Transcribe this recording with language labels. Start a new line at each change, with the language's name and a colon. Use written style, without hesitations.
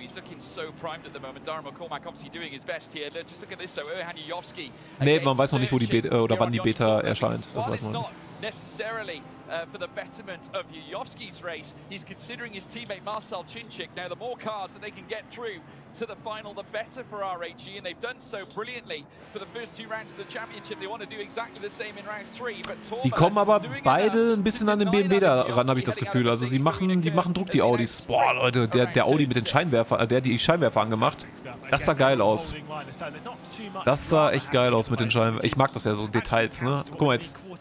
English: He's looking so primed at the moment. Darren McCormack obviously doing his best here. Just look at this. So
German: nee, man weiß noch nicht, wo die Beta oder wann die Beta erscheint. Das weiß man nicht.
English: Necessarily for the betterment of Yujovski's race. He's considering his teammate Marcel Chinchik. Now, the more cars that they can get through to the final, the better for RAG, and they've done so brilliantly for the first 2 rounds of the championship. They want to do exactly the same in round 3.
German: Die kommen aber beide ein bisschen an den BMW da ran, habe ich das Gefühl. Also sie machen Druck, die Audis. Boah, Leute, der Audi mit den Scheinwerfern, der hat die Scheinwerfer angemacht. Das sah geil aus. Das sah echt geil aus mit den Scheinwerfern. Ich mag das ja, so Details, ne? Guck mal jetzt.